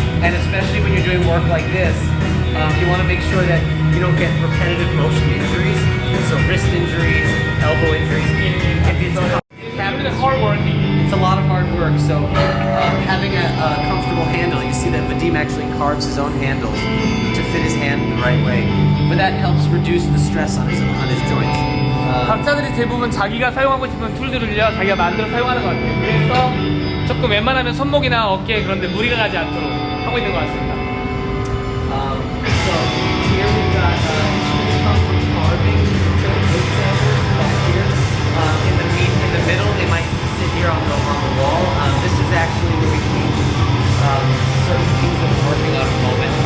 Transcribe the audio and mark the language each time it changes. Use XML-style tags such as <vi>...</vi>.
<en>And especially when you're doing work like this, you want to make sure that you don't get repetitive motion injuries, so wrist injuries, elbow injuries. It's hard work. It's a lot of hard work. So having a comfortable handle, you see that Vadim actually carves his own handles to fit his hand the right way. But that helps reduce the stress on his joints.</en> <ko>각자들이 대부분 자기가 사용하고 싶은 툴들을요 자기가 만들어 사용하는 것 같아요. 그래서 조금 웬만하면 손목이나 어깨에 그런데 무리가 가지 않도록 하고 있는 것 같습니다.</ko> <en>So here we've got instruments come from carving to wood samples back here. In the middle, they might sit here on the wall. This is actually where we keep certain things that we're working on at the moment.</en>